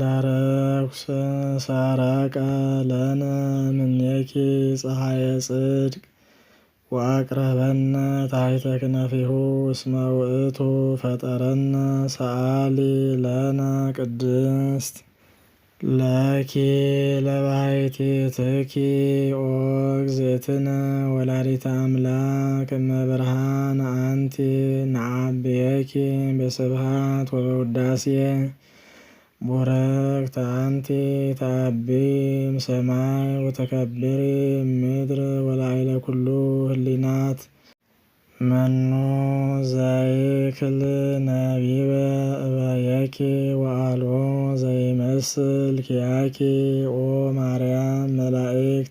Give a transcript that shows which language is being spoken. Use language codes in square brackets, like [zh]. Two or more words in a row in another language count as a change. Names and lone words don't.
[gez] ርኩስ ሰረቀ ለነ እምኔኪ ፀሐየ ጽድቅ ወአቅረበነ ታሕተ ክነፊሁ እስመ ውእቱ ፈጠረነ ሰአሊ ለነ ቅድስት ለኪ ለባሕቲትኪ ኦ እግዝእትነ ወላዲተ አምላክ እመ ብርሃን አንቲ ነዐብየኪ በስብሐት ወበውዳሴ ቡርክት አንቲ ተዐቢ እምሰማይ ወተከብሪ እምድር ወላዕለ ኩሉ ህሊናት መኑ ዘይክል ነቢበ እበየኪ ወአልቦ ዘይመስል ኪያኪ ኦ ማርያም መላእክት